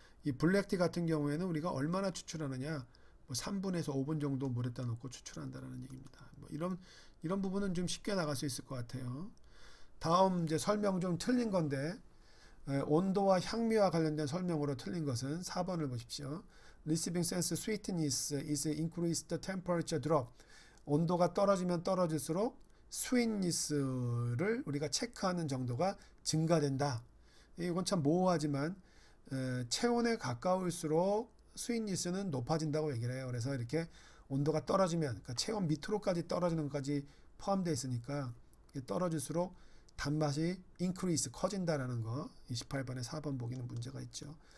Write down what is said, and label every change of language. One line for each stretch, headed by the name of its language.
Korean: 이 블랙티 같은 경우에는 우리가 얼마나 추출하느냐 3분에서 5분 정도 물에다 넣고 추출한다라는 얘기입니다. 이런 부분은 좀 쉽게 나갈 수 있을 것 같아요. 다음 이제 설명 좀 틀린 건데 온도와 향미와 관련된 설명으로 틀린 것은 4번을 보십시오.
English: Receiving sense sweetness is increased temperature drop.
Korean: 온도가 떨어지면 떨어질수록 sweetness를 우리가 체크하는 정도가 증가된다. 이건 참 모호하지만 체온에 가까울수록 sweetness는 높아진다고 얘기를 해요. 그래서 이렇게 온도가 떨어지면 그러니까 체온 밑으로까지 떨어지는 것까지 포함되어 있으니까 떨어질수록 단맛이 increase 커진다라는 거 28번에 4번 보기는 문제가 있죠.